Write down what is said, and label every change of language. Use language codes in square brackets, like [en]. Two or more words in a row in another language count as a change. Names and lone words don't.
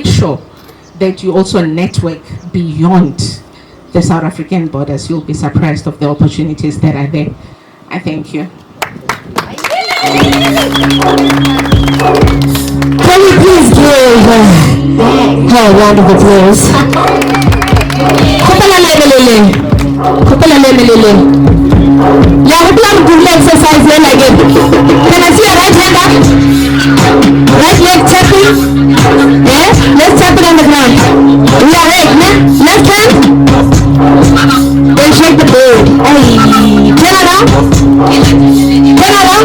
[en] Make sure that you also network beyond the South African borders. You'll be surprised of the opportunities that are there. I thank you. Can you please give her a round of applause? Kopela lemelele. Kopela lemelele. Yeah, we plan to do exercise then again. Can I see a right hand up? Right leg tapping. Yes, let's tap it on the ground. We are right, yeah? Left hand. Then shake the bird. Hey, turn around. Turn around.